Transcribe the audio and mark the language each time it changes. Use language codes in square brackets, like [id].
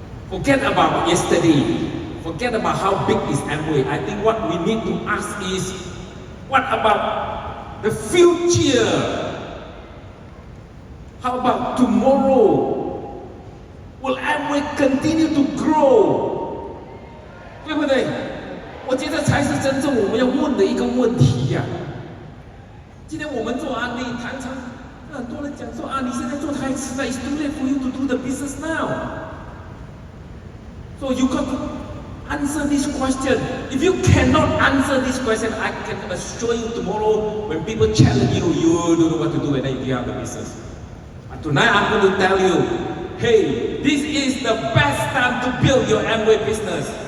[en] Forget about yesterday. Forget about how big is Amway. I think what we need to ask is, what about the future? How about tomorrow? Will Amway continue to grow? [zh] 对不对？我觉得才是真正我们要问的一个问题呀。今天我们做安利，常常很多人讲说啊，你现在做太迟了 ， [en] It's too late for you to do the business now. So you got to answer this question. If you cannot answer this question, I can assure you tomorrow when people challenge you, you don't know what to do and then you have the business. But tonight I'm going to tell you, hey, this is the best time to build your Amway business.